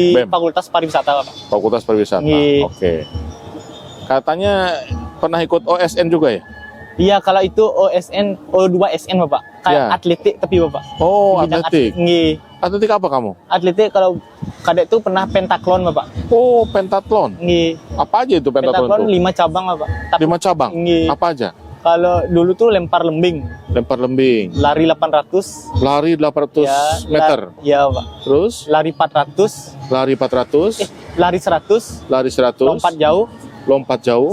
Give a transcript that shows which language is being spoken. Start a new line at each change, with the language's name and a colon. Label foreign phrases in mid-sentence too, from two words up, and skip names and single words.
Indonesian: BEM. Fakultas Pariwisata Bapak. Fakultas Pariwisata. Iya. Oke. Katanya pernah ikut OSN juga ya? Iya, kalau itu OSN, O2SN Bapak. Kayak Iya. atletik tapi Bapak. Oh, Di bidang atletik. Nggih. Atletik apa kamu? Atletik kalau Kadek itu pernah pentaklon Bapak. Oh, pentathlon. Nggih. Apa aja itu pentathlon Pentaklon itu? 5 cabang Bapak. Tapi 5 cabang. Nggih. Apa aja? kalau dulu tuh lempar lembing, Lempar lembing. lari 800. Lari 800 meter. Ya, Pak. Terus Lari 400, lari 400, lari 100, lari 100, lompat jauh,